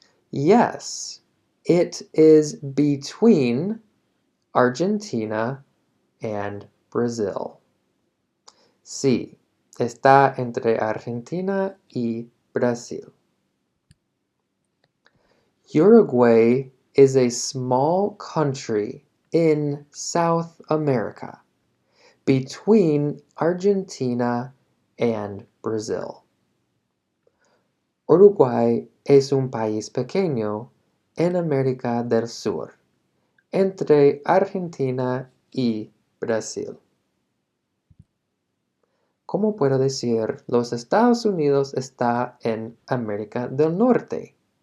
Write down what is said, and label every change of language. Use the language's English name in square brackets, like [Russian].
[English] Yes, it is between Argentina and Brazil. [Spanish] Sí, está entre Argentina y Brasil. [English] Uruguay is a small country in South America, between Argentina and Brazil. [Spanish] Uruguay es un país pequeño en América del Sur, entre Argentina y Brasil. ¿Cómo puedo decir los Estados Unidos está en América del Norte?